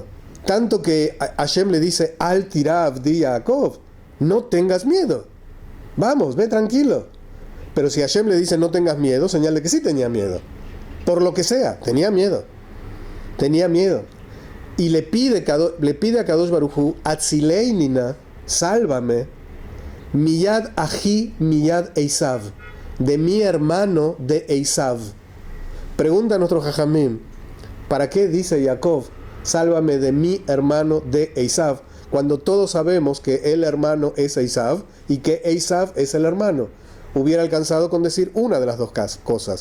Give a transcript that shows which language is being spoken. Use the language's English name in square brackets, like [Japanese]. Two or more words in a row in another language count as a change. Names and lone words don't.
[Spanish] Tanto que Hashem le dice, [Hebrew] אל תירא עבדי יעקב, [Spanish] no tengas miedo. Vamos, ve tranquilo. Pero si Hashem le dice, no tengas miedo, señal de que sí tenía miedo. Por lo que sea, tenía miedo. Tenía miedo. Y le pide a Kadosh Baruj Hu, Atzileinina, sálvame, [Hebrew] מיד אחי מיד עשו, [Spanish] de mi hermano de Esav. Pregunta a nuestro Jajamim, ¿para qué dice Jacob, sálvame de mi hermano de Esav? Cuando todos sabemos que el hermano es Esav y que Esav es el hermano. Hubiera alcanzado con decir una de las dos cosas.